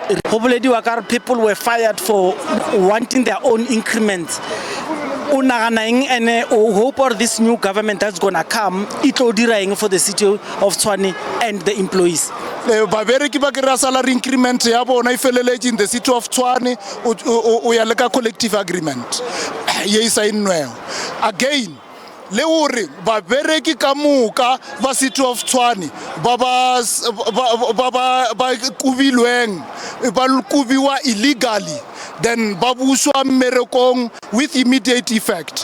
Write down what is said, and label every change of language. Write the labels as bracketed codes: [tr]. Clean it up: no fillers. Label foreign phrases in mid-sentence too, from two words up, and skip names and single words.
[en] People were fired for wanting their own increments. And hope for this new government that's gonna come, it will do for the city of Tshwane and the employees. [nso] Babereki ba kry [en] salary increment [nso] ya bona ifeleletse [en] in the city of Tshwane [nso] o ya le ka [en] collective agreement [nso] ye isainweng again. Le hore babereki ka moka ba city of Tshwane ba kubilweng ba kubiwa illegally, then ba buswa mmerekong [en] with immediate effect.